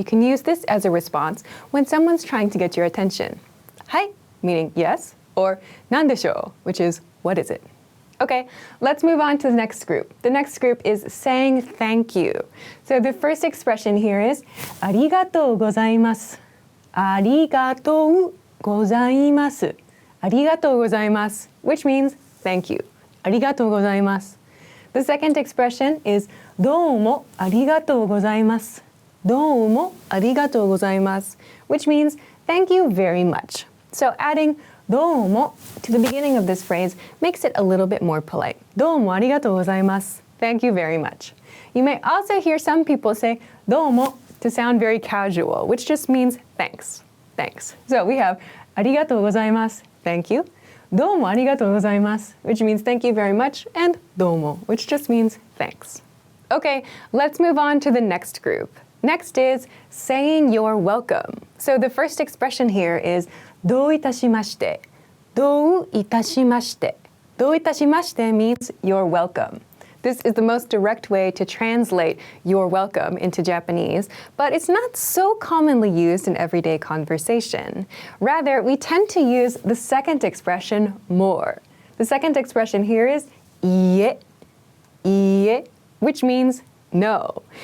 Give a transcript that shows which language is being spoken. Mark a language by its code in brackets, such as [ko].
[en] You can use this as a response when someone's trying to get your attention. [ja] はい, [en] meaning yes, or [ja] なんでしょう, [en] which is what is it? Okay, let's move on to the next group. The next group is saying thank you. So the first expression here is [ja] ありがとうございます. ありがとうございます.ありがとうございます, [en] which means thank you. [ja] ありがとうございます. [en] The second expression is [ja] どうもありがとうございます. どうもありがとうございます, [en] which means thank you very much. So adding どうも to the beginning of this phrase makes it a little bit more polite. [ja] どうもありがとうございます. [en] Thank you very much. You may also hear some people say どうも to sound very casual, which just means thanks. Thanks. So we have [ja] ありがとうございます. [en] Thank you. [ja] どうもありがとうございます, [en] which means thank you very much, and どうも, which just means thanks. Okay, let's move on to the next group. Next is saying you're welcome. So the first expression here is [ja] どういたしまして. どういたしまして. どういたしまして [en] means you're welcome. This is the most direct way to translate you're welcome into Japanese, but it's not so commonly used in everyday conversation. Rather, we tend to use the second expression more. The second expression here is [ja] いえ, いえ, [en] which means no.